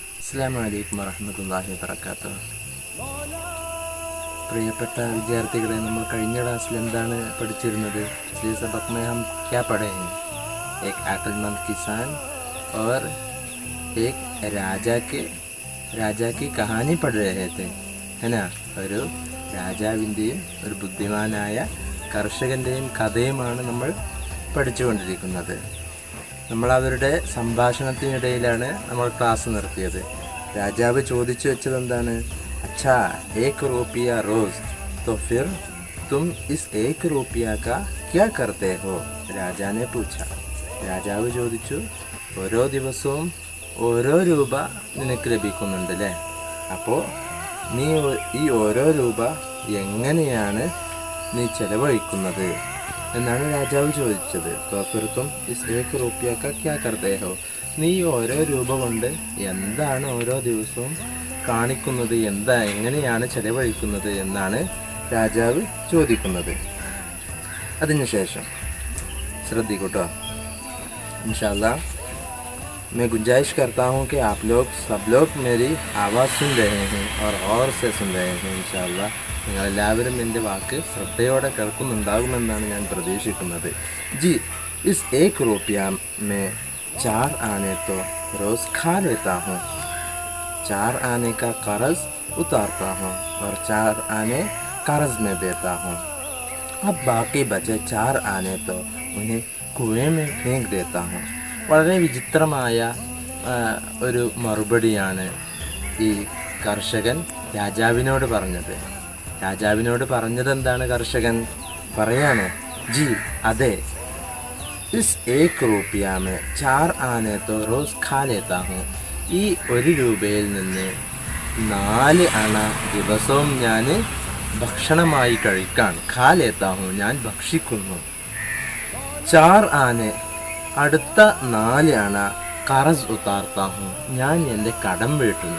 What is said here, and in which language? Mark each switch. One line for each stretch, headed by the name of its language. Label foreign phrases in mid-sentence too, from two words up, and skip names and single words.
Arabic: السلام عليكم ورحمة الله وبركاته.
Malayalam: പ്രിയപ്പെട്ട വിദ്യാർത്ഥികളെ, നമ്മൾ കഴിഞ്ഞ ക്ലാസ്സിൽ എന്താണ് പഠിച്ചിരുന്നത്?
Hindi: पिछले सबक में हम क्या पढ़े हैं? एक अक्लमंद किसान और एक राजा की कहानी पढ़ रहे थे, है ना?
Malayalam: ഒരു രാജാവിൻ്റെയും ഒരു ബുദ്ധിമാനായ കർഷകൻ്റെയും കഥയുമാണ് നമ്മൾ പഠിച്ചുകൊണ്ടിരിക്കുന്നത്. നമ്മൾ അവരുടെ സംഭാഷണത്തിനിടയിലാണ് നമ്മൾ ക്ലാസ് നിർത്തിയത്. രാജാവ് ചോദിച്ചു വെച്ചത് എന്താണ്?
Hindi: അച്ഛാ, 1 रुपया रोज तो फिर तुम इस 1 रुपया का क्या करते हो? राजा ने पूछा.
Malayalam: രാജാവ് ചോദിച്ചു, ഓരോ ദിവസവും ഓരോ രൂപ നിനക്ക് ലഭിക്കുന്നുണ്ടല്ലേ, അപ്പോൾ നീ ഈ ഓരോ രൂപ എങ്ങനെയാണ് നീ ചെലവഴിക്കുന്നത് എന്നാണ് രാജാവ് ചോദിച്ചത്.
Hindi: तो फिर तुम इस 1 रुपया का क्या करते हो?
Malayalam: നീ ഓരോ രൂപ കൊണ്ട് എന്താണ് ഓരോ ദിവസവും കാണിക്കുന്നത്, എങ്ങനെയാണ് ചെലവഴിക്കുന്നത് എന്നാണ് രാജാവ് ചോദിക്കുന്നത്. അതിനുശേഷം ശ്രദ്ധിക്കൂട്ടോ.
Hindi: इंशाअल्लाह मैं गुंजाइश करता हूँ कि आप लोग सब लोग मेरी आवाज़ सुन रहे हैं और से सुन रहे हैं.
Malayalam: इंशाअल्लाह നിങ്ങളെല്ലാവരും എൻ്റെ വാക്ക് ശ്രദ്ധയോടെ കേൾക്കുന്നുണ്ടാകുമെന്നാണ് ഞാൻ പ്രതീക്ഷിക്കുന്നത്.
Hindi: जी, इस 1 रुपया में 4 आने तो रोज़ खा लेता हूँ. 4 आने का कर्ज उतारता हूँ और 4 आने कर्ज में देता हूँ. अब बाकी बचे 4 आने तो उन्हें कुएं में फेंक देता हूँ.
Malayalam: വളരെ വിചിത്രമായ ഒരു മറുപടിയാണ് ഈ കർഷകൻ രാജാവിനോട് പറഞ്ഞത്. രാജാവിനോട് പറഞ്ഞത് എന്താണ്? കർഷകൻ പറയാണ്, ജി അതെ,
Hindi: इस 1 रुपया में 4 आने तो रोज़ खा लेता हूँ.
Malayalam: ഈ 1 രൂപയിൽ നിന്ന് 4 അണ ദിവസവും ഞാൻ ഭക്ഷണമായി കഴിക്കാൻ.
Hindi: खा लेता हूँ,
Malayalam: ഞാൻ ഭക്ഷിക്കുന്നു. 4 ആനെ, അടുത്ത 4 അണ
Hindi: क़र्ज़ उतारता हूँ,
Malayalam: ഞാൻ എൻ്റെ കടം വീട്ടുന്നു.